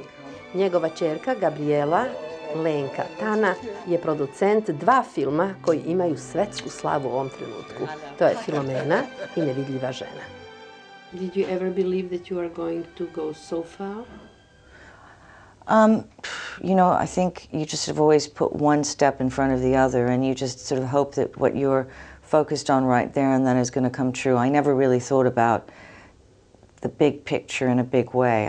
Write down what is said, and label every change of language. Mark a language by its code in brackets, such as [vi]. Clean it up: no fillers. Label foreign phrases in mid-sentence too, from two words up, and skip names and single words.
[sr] Njegova ćerka Gabriela Tana je producent 2 filma koji imaju svetsku slavu u ovom trenutku. To je Filomena i Nevidljiva žena. [en] Did you ever believe that you are going to go so far? You know, I think you just have always put one step in front of the other, and you just sort of hope that what you're focused on right there and then is going to come true. I never really thought about the big picture in a big way.